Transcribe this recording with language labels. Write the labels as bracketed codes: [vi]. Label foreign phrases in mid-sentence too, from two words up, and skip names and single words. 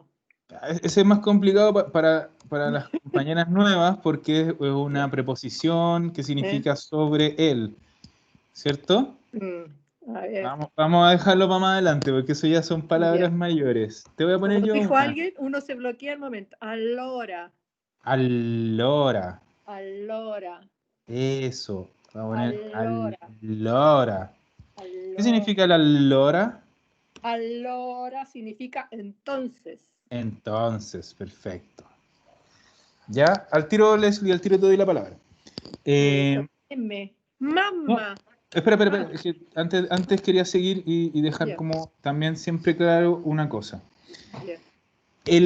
[es] Ese es más complicado para las compañeras nuevas porque es una preposición que significa sobre él, ¿cierto? A ver. Vamos a dejarlo para más adelante porque eso ya son palabras mayores. Te voy a poner Como yo dijo una. alguien, uno se bloquea al momento. Allora. Allora. Allora. Eso. Vamos a poner Allora. allora. ¿Qué Allora. significa la allora? Allora significa entonces. Entonces, perfecto. Ya, al tiro, Leslie, al tiro te doy la palabra. M. Mamá. Espera. Es que antes quería seguir y dejar como también siempre claro una cosa.